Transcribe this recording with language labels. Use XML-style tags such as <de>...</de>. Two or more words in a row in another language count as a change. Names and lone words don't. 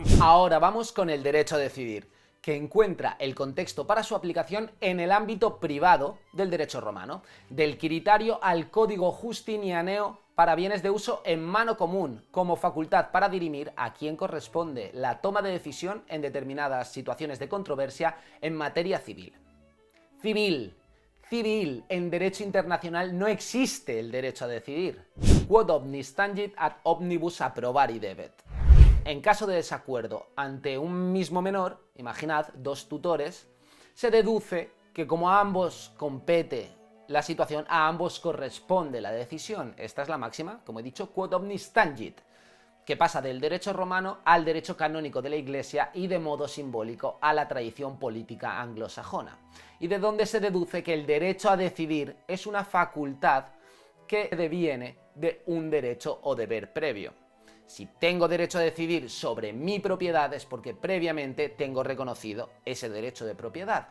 <es>Ahora vamos con el derecho a decidir, que encuentra el contexto para su aplicación en el ámbito privado del derecho romano, del quiritario al código justinianeo para bienes de uso en mano común, como facultad para dirimir a quién corresponde la toma de decisión en determinadas situaciones de controversia en materia civil. Civil. En derecho internacional no existe el derecho a decidir.</es> <la>Quod omnis tangit ad omnibus approbari debet.</la> <es>En caso de desacuerdo ante un mismo menor, imaginad dos tutores, se deduce que como a ambos compete la situación, a ambos corresponde la decisión. Esta es la máxima, como he dicho,</es> <la>quod omnis tangit,</la> <es>que pasa del derecho romano al derecho canónico de la Iglesia y de modo simbólico a la tradición política anglosajona. Y de donde se deduce que el derecho a decidir es una facultad que deviene de un derecho o deber previo. Si tengo derecho a decidir sobre mi propiedad es porque previamente tengo reconocido ese derecho de propiedad.</es>